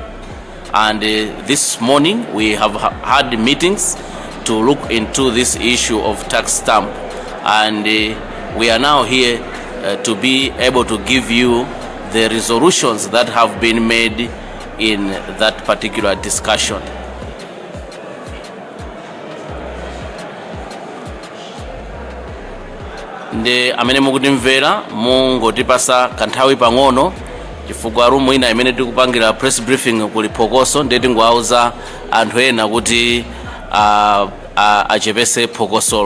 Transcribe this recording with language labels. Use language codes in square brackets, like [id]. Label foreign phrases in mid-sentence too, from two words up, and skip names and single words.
[en] And this morning we have had meetings to look into this issue of tax stamp, and we are now here to be able to give you the resolutions that have been made in that particular discussion. [ny] Nde amene mukutimvera mungotipasa kanthawi pang'ono chifukwa rumu ina imene tikupangira [en] press briefing [ny] kuli phokoso, ndi tingwauza anthu ena kuti achepese phokosolo.